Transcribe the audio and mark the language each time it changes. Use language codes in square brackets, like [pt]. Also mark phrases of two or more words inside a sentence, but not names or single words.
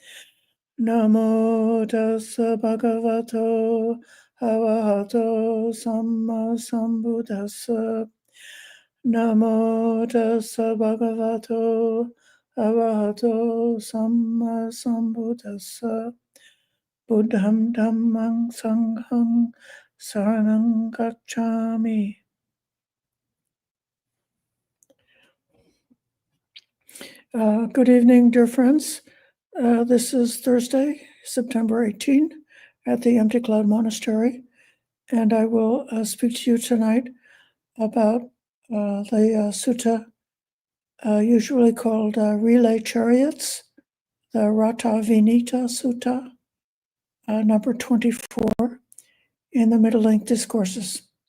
[pi] Namo tassa bhagavato arahato samma sambuddhassa. Namo tassa bhagavato arahato samma sambuddhassa. Buddham dhammang sanghang saranang gacchami. [en] Good evening, dear friends. This is Thursday, September 18, at the Empty Cloud Monastery, and I will speak to you tonight about the sutta usually called Relay Chariots, the Rathavinītasutta, number 24 in the Middle Length Discourses.